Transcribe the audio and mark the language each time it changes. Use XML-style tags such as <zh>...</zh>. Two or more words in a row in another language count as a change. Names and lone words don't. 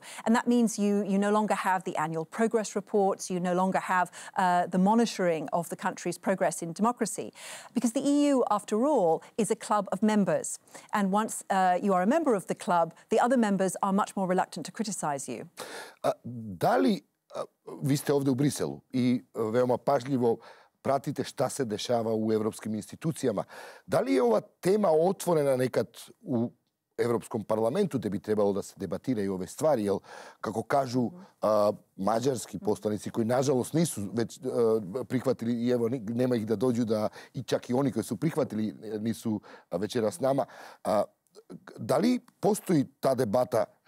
<en>And that means you no longer have the annual progress reports, you no longer have the monitoring of the country's progress in democracy, because the EU, after all, is a club of members. And once you are a member of the club, the other members are much more reluctant to criticize you.</en> <bs>Da li, vi ste ovdje u Briselu i veoma pažljivo pratite šta se dešava u evropskim institucijama, da li je ova tema otvorena nekad u Evropskom parlamentu, gdje bi trebalo da se debatiraju ove stvari, jer, kako kažu mađarski poslanici, koji nažalost nisu već prihvatili, i evo nema ih da dođu, i čak i oni koji su prihvatili nisu večeras s nama, da li postoji ta debata</bs>